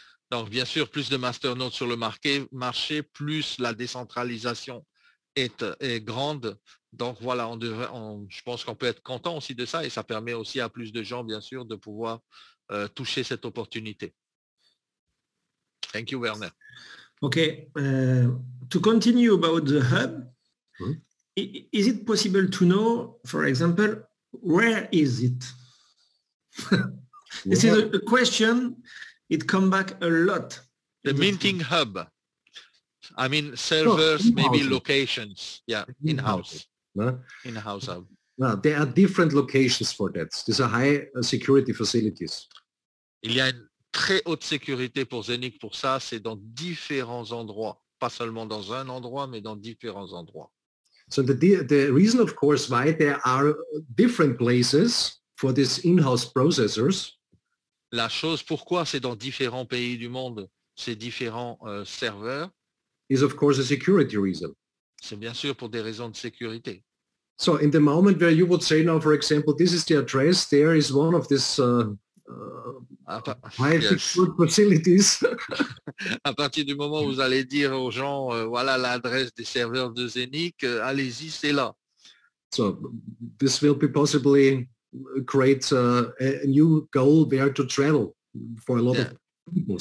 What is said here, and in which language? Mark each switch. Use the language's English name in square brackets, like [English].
[French] Donc, bien sûr, plus de masternodes sur le marché, plus la décentralisation est grande. Donc, voilà, je pense qu'on peut être content aussi de ça et ça permet aussi à plus de gens, bien sûr, de pouvoir toucher cette opportunité. [English] Thank you, Werner. Okay. To continue about the hub, is it possible to know, for example, where is it? This is a question. It comes back a lot. The minting hub. I mean, servers, maybe locations. Yeah, in-house. In-house hub. No, there are different locations for that. These are high security facilities. [French] Il y a une très haute sécurité pour Zenic pour ça. C'est dans différents endroits. Pas seulement dans un endroit, mais dans différents endroits. [English] So the reason, of course, why there are different places for these in-house processors. [French] La chose, pourquoi c'est dans différents pays du monde, ces différents serveurs, [English] is of course a security reason. [French] C'est bien sûr pour des raisons de sécurité. [English] So in the moment where you would say now, for example, this is the address, there is one of these high secured facilities. [French] À partir du moment où vous allez dire aux gens, voilà l'adresse des serveurs de Zenic, allez-y, c'est là. [English] So this will be possibly create a new goal where to travel for a lot of people.